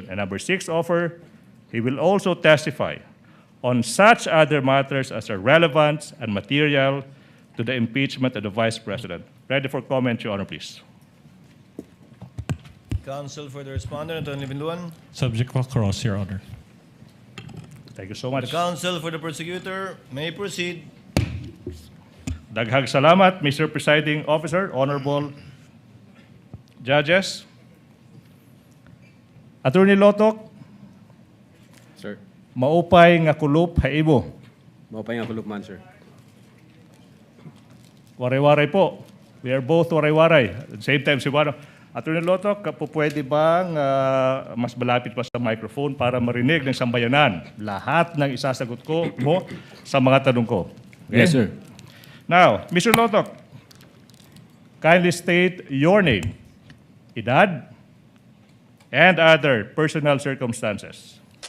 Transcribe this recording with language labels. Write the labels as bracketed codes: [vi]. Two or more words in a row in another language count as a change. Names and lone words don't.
[en] And number 6 offer, he will also testify on such other matters as are relevant and material to the impeachment of the Vice President. Ready for comment, Your Honor, please. Counsel for the respondent, Attorney Binduan. Subject will cross, Your Honor. Thank you so The much. counsel for the prosecutor may proceed. [ceb] Daghang salamat, Mr. [en] Presiding Officer, Honorable Judges. Attorney Lotok, Sir, [war] maupay nga kulup haibo. maupay nga kulupman, sir. [tl] Waray-waray po. [en] We are both waray-waray. At the same time, [tl] si Juan, Attorney Lotok, pwede bang mas malapit pa sa microphone para marinig ng sambayanan lahat ng isasagot ko mo sa mga tanong ko? [en] Okay? Yes, sir. Now, Mr. Lotok, kindly state your name, edad, and other personal circumstances.